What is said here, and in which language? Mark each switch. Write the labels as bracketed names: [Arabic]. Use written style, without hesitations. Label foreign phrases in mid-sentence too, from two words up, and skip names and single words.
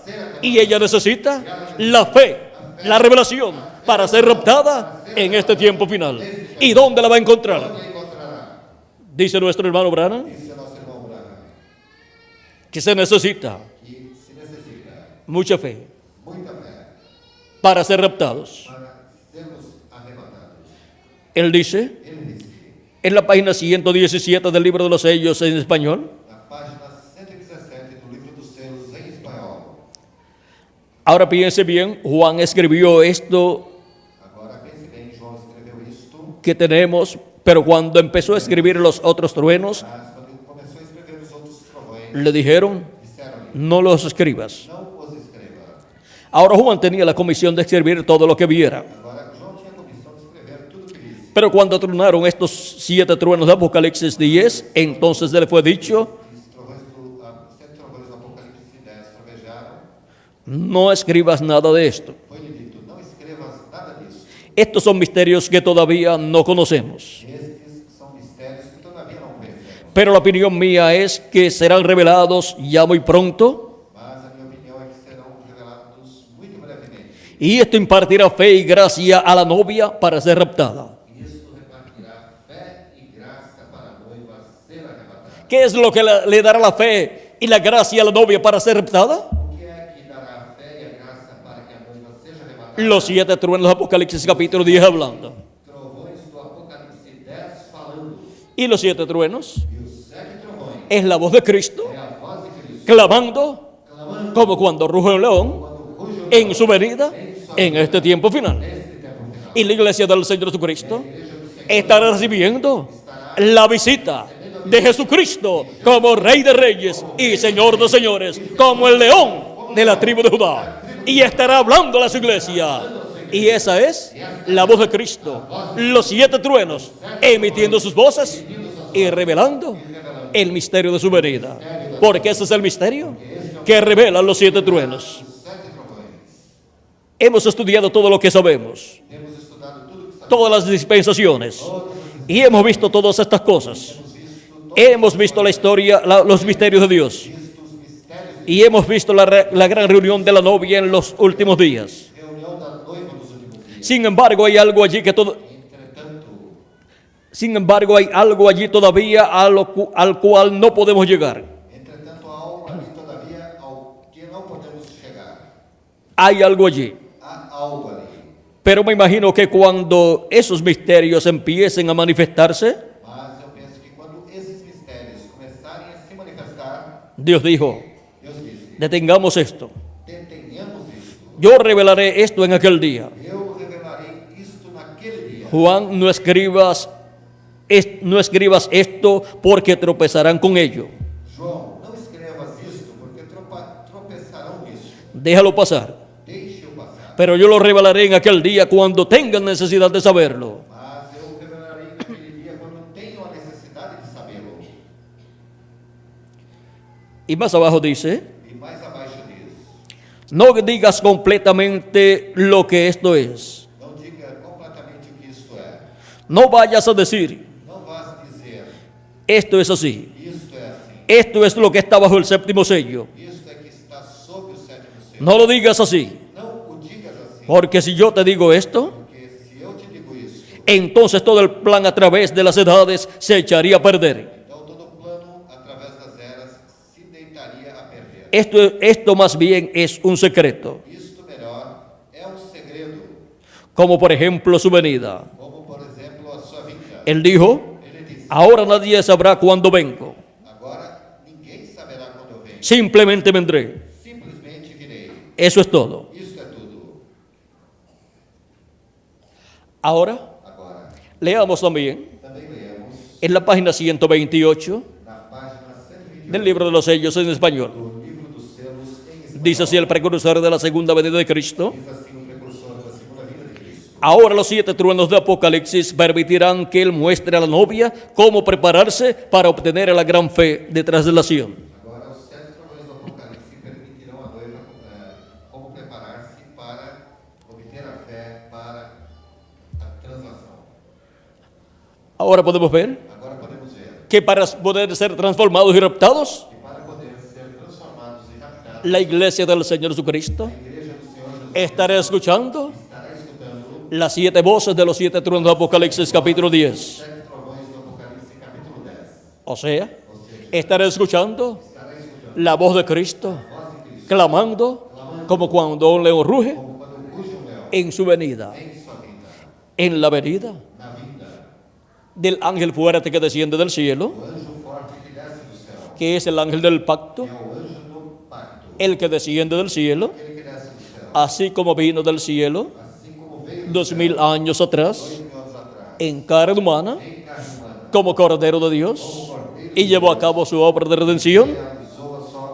[Spanish] Y ella necesita la fe, la revelación para ser raptada en este tiempo final. ¿Y dónde la va a encontrar? [Portuguese] onde encontrará. [Spanish] Dice nuestro hermano Branham [Portuguese] Disse nosso irmão Branham [Spanish] que se necesita [Portuguese] que se necessita [Spanish] mucha fe [Portuguese] muita fé [Spanish] para ser raptados. [Portuguese] para sermos arrebatados. [Spanish] Él dice [Portuguese] Ele disse, [Spanish] en la página 117 del libro de los sellos en español, [Portuguese] na página 117 do livro dos selos em espanhol. [Spanish] ahora piense bien, Juan escribió esto [Portuguese] Agora pense bem, João escreveu isto, [Spanish] que tenemos, pero cuando empezó a escribir los otros truenos, [Portuguese] mas quando ele começou a escrever os outros trovões, [Spanish] le dijeron, [Portuguese] disseram-lhe, [Spanish] no los escribas. [Portuguese] não os escreva. [Spanish] Ahora Juan tenía la comisión de escribir todo lo que viera. [Portuguese] Agora, João tinha a comissão de escrever tudo o que disse. [Spanish] Pero cuando tronaron estos 7 truenos de Apocalipsis 10, entonces le fue dicho, [Portuguese] Os trovões sete trovões do Apocalipse 10 trovejaram, [Spanish] no escribas nada de esto. [Portuguese] foi-lhe dito, não escrevas nada disso. [Spanish] Estos son misterios que todavía no conocemos. [Portuguese] Estes são mistérios que todavia não conhecemos. [Spanish] Pero la opinión mía es que serán revelados ya muy pronto. [Portuguese] Mas a minha opinião é que serão revelados muito brevemente. [Spanish] Y esto impartirá fe y gracia a la novia para ser raptada. [Portuguese] E isto repartirá fé e graça para a noiva ser arrebatada. [Spanish] ¿Qué es lo que le dará la fe y la gracia a la novia para ser raptada? [Portuguese] O que é que dará a fé e a graça para que a noiva seja arrebatada? [Spanish] Los 7 truenos de Apocalipsis capítulo 10 hablando. [Portuguese] Trovões do Apocalipse 10 falando. [Spanish] Y los 7 truenos [Portuguese] E os sete trovões [Spanish] es la voz de Cristo [Portuguese] é a voz de Cristo [Spanish] clamando [Portuguese] clamando [Spanish] como cuando ruge un león [Portuguese] quando ruge o [Spanish] en su venida en este tiempo final. [Portuguese] neste tempo final. [Spanish] Y la iglesia del Señor Jesucristo estará recibiendo la visita de Jesucristo como Rey de Reyes y Señor de Señores, como el león de la tribu de Judá. Y estará hablando a su iglesia. Y esa es la voz de Cristo. Los 7 truenos emitiendo sus voces y revelando el misterio de su venida. Porque ese es el misterio que revelan los 7 truenos. [Portuguese] Os sete trovões. [Spanish] Hemos estudiado todo lo que sabemos, [Portuguese] Temos estudado tudo que sabemos. [Spanish] todas las dispensaciones. [Portuguese] Todas as [Spanish] Y hemos visto todas estas cosas. Hemos visto la historia, los misterios de Dios. [Portuguese] visto os mistérios [Spanish] Y hemos visto la gran reunión de la novia en los últimos días. [Portuguese] de reunião da noiva nos últimos dias. [Spanish] Sin embargo, hay algo allí [Portuguese] Entretanto, [Spanish] sin embargo, hay algo allí todavía al cual no podemos llegar. [Portuguese] há algo ali todavía ao que não podemos chegar. [Spanish] Hay algo allí. [Portuguese] Há algo ali. [Spanish] Pero me imagino que cuando esos misterios empiecen a manifestarse, [Portuguese] Mas eu penso que quando esses mistérios começarem a se manifestar, [Spanish] Dios dijo, [Portuguese] Deus disse: [Spanish] detengamos esto. [Portuguese] detenhamos isto. [Spanish] Yo revelaré esto en aquel día. [Portuguese] Eu revelarei isto naquele dia. [Spanish] Juan, no escribas esto porque tropezarán con ello. [Portuguese] João, não escrevas isto, porque tropeçarão nisso. [Spanish] Déjalo pasar. [Portuguese] Deixe-o passar. [Spanish] Pero yo lo revelaré en aquel día cuando tengan necesidad de saberlo. [Portuguese] Mas eu revelarei naquele dia quando tenho a necessidade de sabê-lo. [Spanish] Y más abajo dice, [Portuguese] E mais abaixo diz: [Spanish] no digas completamente lo que esto es. [Portuguese] não diga completamente o que isto é. [Spanish] No vayas a decir, [Portuguese] Não vás dizer: [Spanish] esto es así. [Portuguese] isto é assim. [Spanish] Esto es lo que está bajo el séptimo sello. [Portuguese] Isto é que está sob o sétimo selo. [Spanish] No lo digas así. [Portuguese] Não o digas assim. [Spanish] Porque si yo te digo esto, [Portuguese] Porque se eu te digo isso, [Spanish] entonces todo el plan a través de las edades se echaría a perder. [Portuguese] então todo o plano através das eras se deitaria a perder. [Spanish] Esto más bien es un secreto, [Portuguese] Isto melhor é um segredo, [Spanish] como por ejemplo su venida. [Portuguese] como por exemplo a sua vinda. [Spanish] Él dijo, [Portuguese] Ele disse: [Spanish] ahora nadie sabrá cuándo vengo, [Portuguese] agora ninguém saberá quando eu venho. [Spanish] simplemente vendré. [Portuguese] Simplesmente virei. [Spanish] Eso es todo. [Portuguese] Isto é tudo. [Spanish] Ahora, [Portuguese] Agora, [Spanish] leamos también [Portuguese] também leemos [Spanish] en la página 128 [Portuguese] na página 128 [Spanish] del libro de los sellos en español. [Portuguese] do livro dos selos em espanhol. [Spanish] Dice así el precursor de la segunda venida de Cristo. [Portuguese] Diz assim o precursor da segunda vinda de Cristo. [Spanish] Ahora los 7 truenos de Apocalipsis permitirán que él muestre a la novia cómo prepararse para obtener la gran fe de traslación. [Portuguese] Agora, os 7 trovões do Apocalipse permitirão à noiva como preparar-se para obter a fé para a translação. [Spanish] Ahora podemos ver [Portuguese] Agora podemos ver [Spanish] que para poder ser transformados y raptados, [Portuguese] que para poder ser transformados e raptados, [Spanish] la iglesia del Señor Jesucristo [Portuguese] a igreja do Senhor Jesus [Spanish] estará escuchando [Portuguese] estará escutando [Spanish] las 7 voces de los 7 truenos de Apocalipsis capítulo 10. [Portuguese] 7 trovões do Apocalipse capítulo 10. [Spanish] O sea, [Portuguese] Ou seja, [Spanish] estará escuchando [Portuguese] estará escutando [Spanish] la voz de Cristo, [Portuguese] a voz de Cristo, [Spanish] clamando como cuando un león ruge [Portuguese] como quando ruge um leão [Spanish] en su venida, [Portuguese] em sua vinda, [Spanish] en la venida [Portuguese] na vinda [Spanish] del ángel fuerte que desciende del cielo, [Portuguese] do anjo forte que desce do céu, [Spanish] que es el ángel del pacto, [Portuguese] que é o anjo do pacto, [Spanish] el que desciende del cielo, [Portuguese] aquele que desce do céu, [Spanish] así como vino del cielo [Portuguese] assim como veio do [Spanish] 2000 años atrás [Portuguese] 2000 anos atrás, [Spanish] en carne humana [Portuguese] em carne humana, [Spanish] como Cordero de Dios y llevó a cabo su obra de redención [Portuguese] realizou a sua